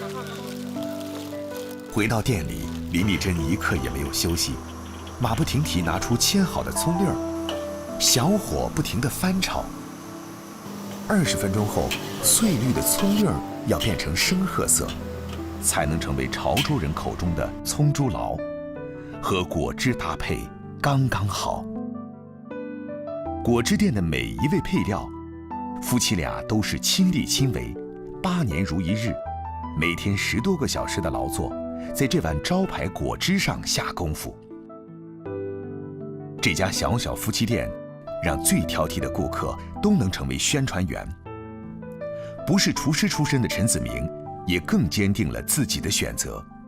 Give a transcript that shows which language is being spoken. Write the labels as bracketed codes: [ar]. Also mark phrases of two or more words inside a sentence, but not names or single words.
[zh] 回到店里，林麗珍一刻也沒有休息，馬不停蹄拿出切好的蔥粒兒，小火不停地翻炒。20分鐘後，翠綠的蔥粒兒要變成深褐色，才能成為潮州人口中的蔥豬腦，和果汁搭配剛剛好。果汁店的每一位配料，夫妻倆都是親力親為，8年如一日。每天10多个小时的劳作，在这碗招牌果汁上下功夫。这家小小夫妻店，让最挑剔的顾客都能成为宣传员。不是厨师出身的陈子明，也更坚定了自己的选择。